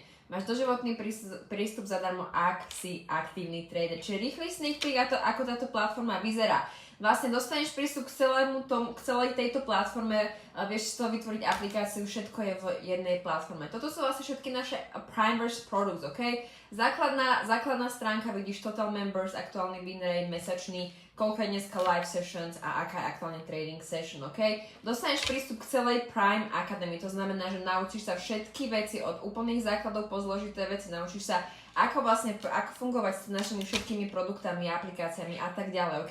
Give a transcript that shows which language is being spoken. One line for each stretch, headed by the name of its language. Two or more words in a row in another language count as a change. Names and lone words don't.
Slovak: Máš doživotný prístup zadarmo, ak si aktívny trader. Čiže rýchly
English: sneak peek,
Slovak: ako táto platforma vyzerá. Vlastne dostaneš prístup k celej tejto platforme, vieš z toho vytvoriť aplikáciu, všetko je v jednej platforme. Toto sú vlastne všetky naše Primeverse products, ok? Základná stránka, vidíš
English: Total Members,
Slovak: aktuálny
English: win rate,
Slovak: mesačný, koľko je dneska
English: live sessions
Slovak: a aká je aktuálne
English: trading session,
Slovak: ok? Dostaneš prístup k celej Prime Academy, to znamená, že naučíš sa všetky veci od úplných základov po zložité veci, naučíš sa ako fungovať s našimi všetkými produktami, aplikáciami a tak ďalej, ok?